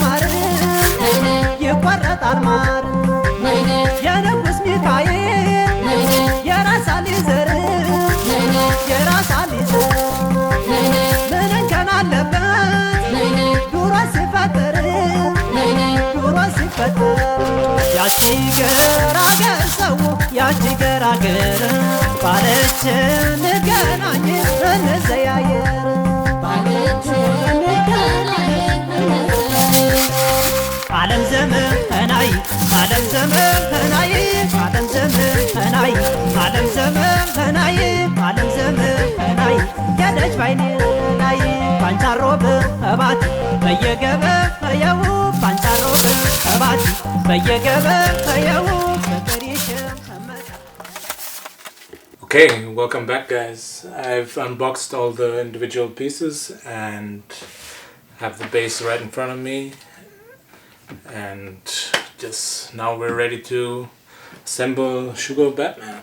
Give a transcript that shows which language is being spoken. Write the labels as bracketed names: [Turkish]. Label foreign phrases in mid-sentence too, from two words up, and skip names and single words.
[Amharic] ማር ይቆረጣል ማር የንጉሥ ሚካኤል የራሳሊ ዘር የራሳሊ ዘር ምን እንከን አለበት ዱሮ ሲፈጠር ዱሮ ሲፈጠር ያቺ ገራገር ሰው ያቺ ገራገር ባለች እንገናኝ እንዘያየር ዓለም ዘመናይ ዓለም ዘመናይ ዓለም ዘመናይ ዓለም ዘመናይ ዓለም ዘመናይ ያለች ባይኔ ላይ ባንቻሮ በባት በየገበያው ባንቻሮ በባት በየገበያው [English] Okay, welcome back guys. I've unboxed all the individual pieces and have the bass right in front of me, and just now we're ready to assemble Shugo Batman.